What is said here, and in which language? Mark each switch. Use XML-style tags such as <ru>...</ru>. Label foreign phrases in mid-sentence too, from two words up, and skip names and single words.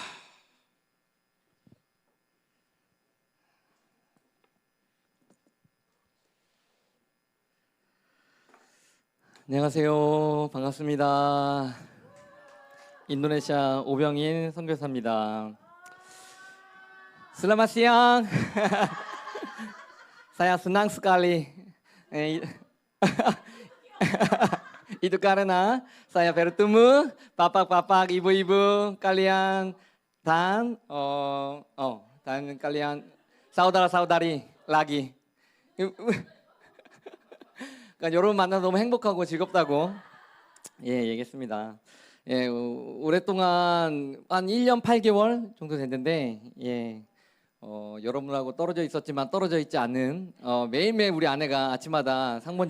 <ko>안녕하세요. 반갑습니다. 인도네시아 오병인 선교사입니다.</ko> <id>Selamat siang. Saya senang sekali. Itu karena saya bertemu bapak-bapak, ibu-ibu kalian dan dan kalian saudara-saudari lagi.</id> <ko>그러니까 여러분 만나서 너무 행복하고 즐겁다고 얘기했습니다. 예, 오랫동안 한 1년 8개월 정도 됐는데 여러분하고 떨어져 있었지만 떨어져 있지 않는 매일매일 우리 아내가 아침마다 상번제를</ko>